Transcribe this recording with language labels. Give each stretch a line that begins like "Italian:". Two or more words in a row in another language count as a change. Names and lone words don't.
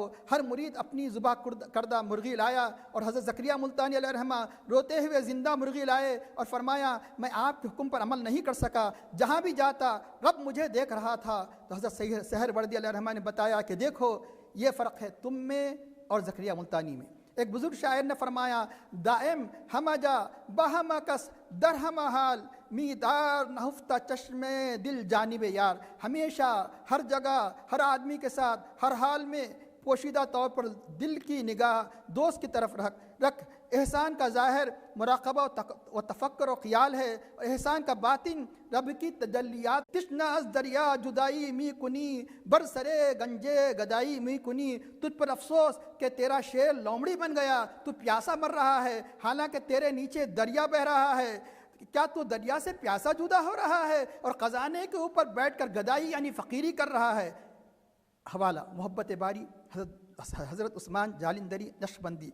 Urdu: ہر مرید اپنی ذبح کردہ مرغی لایا، اور حضرت زکریا ملتانی علیہ الرحمہ روتے ہوئے زندہ مرغی لائے اور فرمایا میں آپ کے حکم پر عمل نہیں کر سکا، جہاں بھی جاتا رب مجھے دیکھ رہا تھا۔ تو حضرت سہروردی علیہ الرحمہ نے بتایا کہ دیکھو یہ فرق ہے تم میں اور زکریا ملتانی میں۔ ایک بزرگ شاعر نے فرمایا
Persian: دائم ہمہ جا بہم کس درہم حال، میدار نہفتہ چشم دل جانب یار،
Urdu: ہمیشہ ہر جگہ ہر آدمی کے ساتھ ہر حال میں پوشیدہ طور پر دل کی نگاہ دوست کی طرف رکھ، احسان کا ظاہر مراقبہ و تفکر و خیال ہے، اور احسان کا باطن رب کی تجلیات۔
Persian: تشنہ از دریا جدائی می کنی، برسرے گنجے گدائی می کنی۔
Urdu: تجھ پر افسوس کہ تیرا شیر لومڑی بن گیا، تو پیاسا مر رہا ہے حالانکہ تیرے نیچے دریا بہہ رہا ہے۔ کیا تو دریا سے پیاسا جدا ہو رہا ہے اور خزانے کے اوپر بیٹھ کر گدائی یعنی فقیری کر رہا ہے؟ حوالہ محبت باری حضرت عثمان جالندری نقشبندی۔